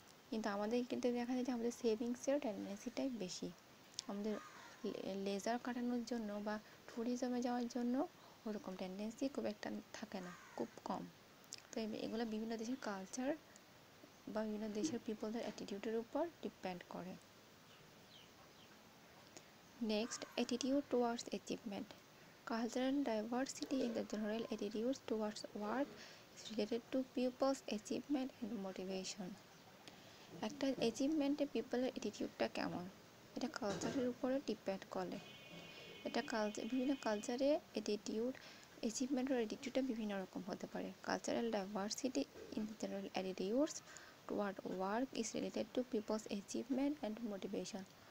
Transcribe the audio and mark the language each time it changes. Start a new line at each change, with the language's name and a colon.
Bangla: কিন্তু আমাদের ক্ষেত্রে দেখা যায় যে আমাদের সেভিংসের টেন্ডেন্সিটাই বেশি, আমাদের লেজার কাটানোর জন্য বা ট্যুরিজমে যাওয়ার জন্য ওরকম টেন্ডেন্সি খুব একটা থাকে না, খুব কম। তো এগুলো বিভিন্ন দেশের কালচার বা বিভিন্ন দেশের পিপলদের অ্যাটিটিউডের উপর ডিপেন্ড করে।
English: Next, attitude towards achievement. Cultural diversity in the general attitudes towards work is related to people's achievement and motivation.
Bangla: একটা অ্যাচিভমেন্টে পিপলের অ্যাটিটিউডটা কেমন, এটা কালচারের উপরে ডিপেন্ড করে। এটা বিভিন্ন কালচারে অ্যাচিভমেন্টের অ্যাটিটিউডটা বিভিন্ন রকম হতে পারে।
English: Cultural diversity in the general attitudes toward work is related to people's achievement and motivation.